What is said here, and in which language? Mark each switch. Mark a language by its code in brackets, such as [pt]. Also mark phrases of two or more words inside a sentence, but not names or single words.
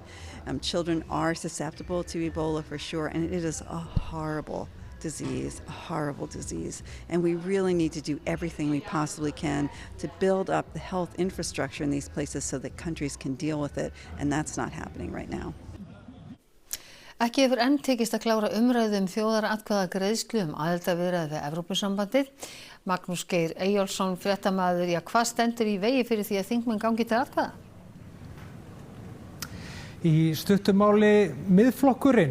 [en] Children are susceptible to Ebola for sure, and it is a horrible disease, and we really need to do everything we possibly can to build up the health infrastructure in these places so that countries can deal with it, and that's not happening right now. [is] Ekki hefur enn tekist að klára umræðu þjóðaratkvæðagreiðslu aðildarviðræður við Evrópusambandið. Magnús Geir Eyjólfsson, fréttamaður, hvað stendur í vegi fyrir því að þingmenn gangi til atkvæða? Í stuttumáli Miðflokkurinn.